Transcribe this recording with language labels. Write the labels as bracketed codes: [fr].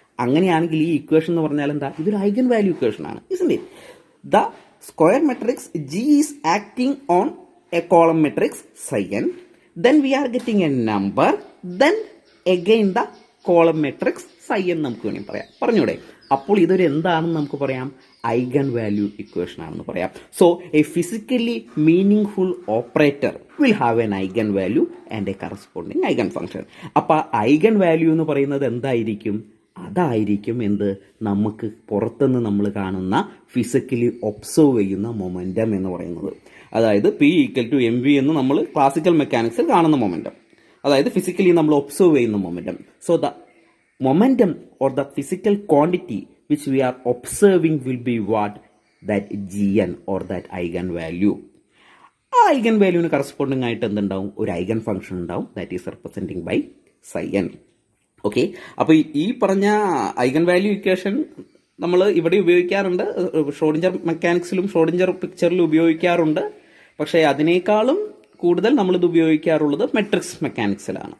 [ml] അങ്ങനെയാണെങ്കിൽ ഈ ഇക്വേഷൻ എന്ന് പറഞ്ഞാൽ എന്താ, ഇതൊരു ഐഗൻ വാല്യൂ ഇക്വേഷൻ ആണ്, [en] isn't it? The square matrix G is acting on a column matrix psi n, then we are getting a number, then again the column matrix psi [ml] എന്ന് നമുക്ക് വേണമെങ്കിൽ പറയാം, പറഞ്ഞൂടെ? അപ്പോൾ ഇതൊരു എന്താണെന്ന് നമുക്ക് പറയാം, ഐഗൻ വാല്യൂ ഇക്വേഷൻ ആണെന്ന് പറയാം. [en] So a physically meaning operator will have an eigenvalue and a corresponding eigenfunction. [ml] അപ്പോൾ ഐഗൻ വാല്യൂ എന്ന് പറയുന്നത് എന്തായിരിക്കും, അതായിരിക്കും എന്ത്, നമുക്ക് പുറത്തുനിന്ന് നമ്മൾ കാണുന്ന ഫിസിക്കലി ഒബ്സർവ് ചെയ്യുന്ന മൊമെൻറ്റം എന്ന് പറയുന്നത്. അതായത് P equal to M V എന്ന് നമ്മൾ ക്ലാസിക്കൽ മെക്കാനിക്സിൽ കാണുന്ന മൊമെൻറ്റം, അതായത് ഫിസിക്കലി നമ്മൾ ഒബ്സർവ് ചെയ്യുന്ന momentum. So the momentum or the physical quantity [en] which we are observing will be what, that gn or that eigen value. [ml] ആ ഐഗൻ വാല്യൂവിന് കറസ്പോണ്ടിങ് ആയിട്ട് എന്തുണ്ടാവും, ഒരു ഐഗൻ ഫംഗ്ഷൻ ഉണ്ടാവും, [en] That is representing by psi n. [ml] Okay, അപ്പോൾ ഈ പറഞ്ഞ eigen value equation നമ്മൾ ഇവിടെ ഉപയോഗിക്കാറുണ്ട്, ഷ്രോഡിഞ്ചർ മെക്കാനിക്സിലും ഷ്രോഡിഞ്ചർ പിക്ചറിലും ഉപയോഗിക്കാറുണ്ട്. പക്ഷേ അതിനേക്കാളും കൂടുതൽ നമ്മളിത് ഉപയോഗിക്കാറുള്ളത് മെട്രിക്സ് മെക്കാനിക്സിലാണ്.